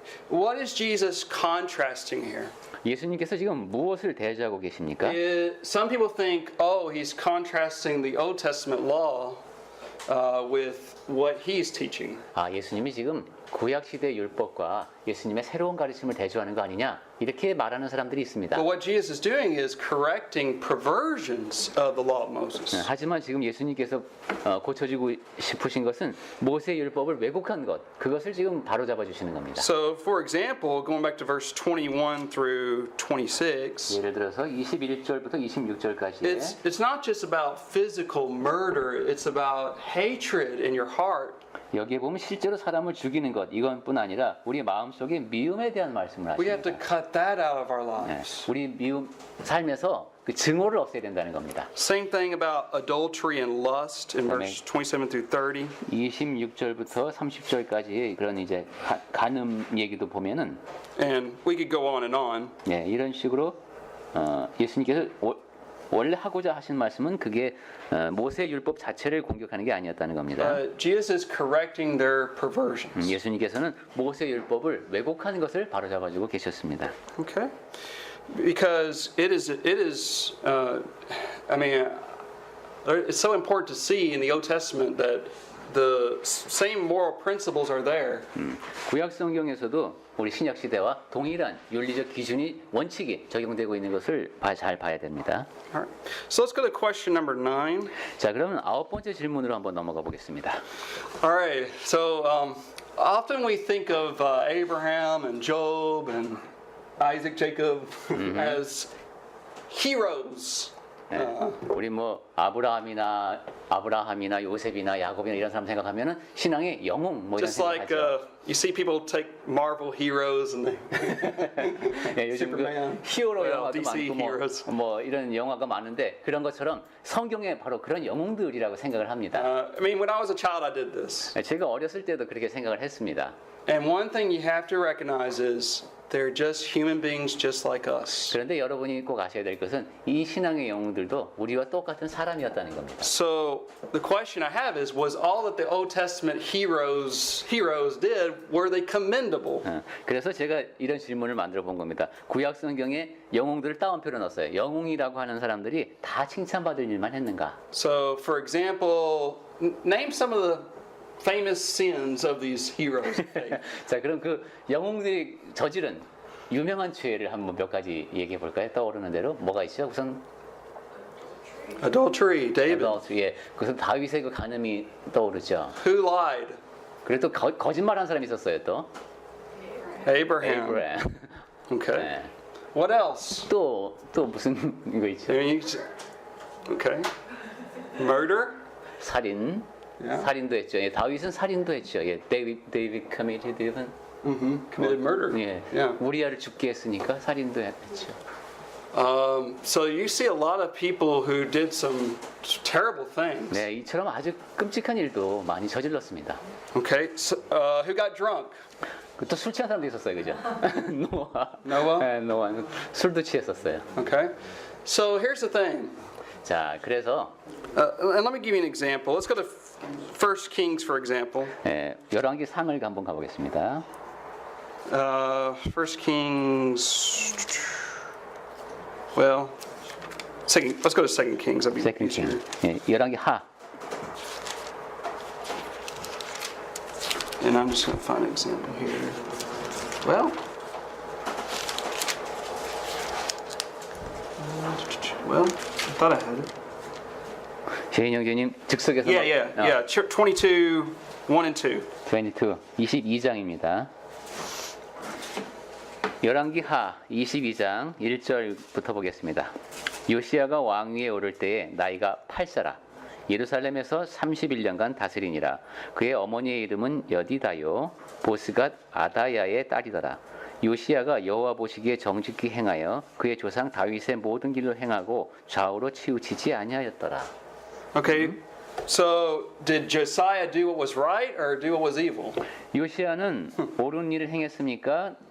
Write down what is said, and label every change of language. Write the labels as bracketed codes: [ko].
[en] What is Jesus contrasting here? [ko] 예수님께서 지금 무엇을 대조하고 계십니까? [en] Some people think, oh, he's contrasting the Old Testament law with what he's teaching. [ko] 아, 예수님이 지금 구약 시대 율법과 예수님의 새로운 가르침을 대조하는 거 아니냐? 이렇게 말하는 사람들이 있습니다. [en] But what Jesus is doing is correcting perversions of the law of Moses. [ko] 하지만 지금 예수님께서 고쳐주고 싶으신 것은 모세 율법을 왜곡한 것, 그것을 지금 바로잡아 주시는 겁니다. [en] So, for example, going back to verse 21 through 26, [ko] 예를 들어서 21절부터 26절까지 [en] it's not just about physical murder, it's about hatred in your heart. [ko] 여기에 보면 실제로 사람을 죽이는 것 이것뿐 아니라 우리 마음속에 미움에 대한 말씀을 [en] We have to [ko] 하십니다. [en] cut that out of our [ko] 네, [en] lives. [ko] 우리 미움 삶에서 그 증오를 없애야 된다는 겁니다. [en] Same thing about adultery and lust in verse 27 through 30. [ko] 26절부터 30절까지 그런 이제 간음 얘기도 보면은 [en] And we could go on and on. [ko] 예, 이런 식으로 예수님께서 원래 하고자 하신 말씀은 그게 모세 율법 자체를 공격하는 게 아니었다는 겁니다. [en] Jesus is correcting their perversions. [ko] 예수님께서는 모세 율법을 왜곡하는 것을 바로잡아주고 계셨습니다. [en] Okay? Because it is I mean, it's so important to see in the Old Testament that the same moral principles are there. [ko] 구약 성경에서도 우리 신약 시대와 동일한 윤리적 기준이 원칙이 적용되고 있는 것을 잘 봐야 됩니다. [en] All right. So let's go to question number 9. [ko] 자, 그러면 9번째 질문으로 한번 넘어가 보겠습니다. [en] All right. So often we think of Abraham and Job and Isaac, Jacob as heroes. [ko] 우리 뭐 아브라함이나 요셉이나 야곱이나 이런 사람 생각하면은 신앙의 영웅 뭐 이런 [en] Just like [ko] 생각하죠. [en] you see people take Marvel heroes and they [ko] 예, 요즘 그 [en] Superman. [ko] 히어로 [en] Well, [ko] 영화도 [en] DC [ko] 많고 [en] heroes. [ko] 뭐 이런 영화가 많은데 그런 것처럼 성경에 바로 그런 영웅들이라고 생각을 합니다. [en] I mean, when I was a child, I did this. [ko] 제가 어렸을 때도 그렇게 생각을 했습니다. [en] And one thing you have to recognize is they're just human beings just like us. [ko] 그런데 여러분이 꼭 아셔야 될 것은 이 신앙의 영웅들도 우리와 똑같은 사람이었다는 겁니다. [en] So the question I have is, was all that the Old Testament heroes did, were they commendable? [ko] 그래서 제가 이런 질문을 만들어 본 겁니다. 구약 성경에 영웅들을 따옴표로 넣었어요. 영웅이라고 하는 사람들이 다 칭찬받을 일만 했는가? [en] So, for example, name some of the famous sins of these heroes of faith. [ko] 자, 그럼 그 영웅들이 저지른 유명한 죄를 한번 몇 가지 얘기해 볼까요? 떠오르는 대로 뭐가 있죠? 우선 [en] Adultery, David. [ko] 예, 그래서 다윗의 그 간음이 떠오르죠. [en] Who lied? [ko] 그리고 또 거짓말한 사람이 있었어요. 또 [en] Abraham. [ko] 에이브람. [en] Okay. [ko] 네. [en] What else? [ko] 또 무슨 거 있죠? [en] I mean, okay. Murder? [ko] 살인. [en] Yeah. [ko] 살인도 했죠. 예, 다윗은 살인도 했죠. 예, [en] David committed even. Committed murder. [ko] 예, [en] Yeah. [ko] 우리아를 죽게 했으니까 살인도 했죠. [en] So you see a lot of people who did some terrible things. [ko] 네, 이처럼 아주 끔찍한 일도 많이 저질렀습니다. [en] Okay. So, who got drunk? [ko] 또 술 취한 사람도 있었어요, 그죠? 노아. [en] Noah? [ko] 네, 노아는 술도 취했었어요. [en] Okay. So here's the thing. [ko] 자, 그래서 [en] And let me give you an example. Let's go to 1 Kings, for example. [ko] 열왕기 상을 한번 가보겠습니다. [en] 1 Kings. Well, let's go to 2 Kings. That'd be 세컨 easier. [ko] 킹. 예, 열왕기 하. [en] And I'm just going to find an example here. Well, I thought I had it. [ko] 재인 형제님 즉석에서 [en] Yeah. 22, 1 and 2. [ko] 22장입니다. 열왕기 하 22장 1절부터 보겠습니다. 요시야가 왕위에 오를 때에 나이가 8세라. 예루살렘에서 31년간 다스리니라. 그의 어머니의 이름은 여디다요. 보스갓 아다야의 딸이더라. 요시야가 여호와 보시기에 정직히 행하여 그의 조상 다윗의 모든 길로 행하고 좌우로 치우치지 아니하였더라. [en] Okay, so did Josiah do what was right or do what was evil? [ko] 요시야는 옳은 일을 행했습니까?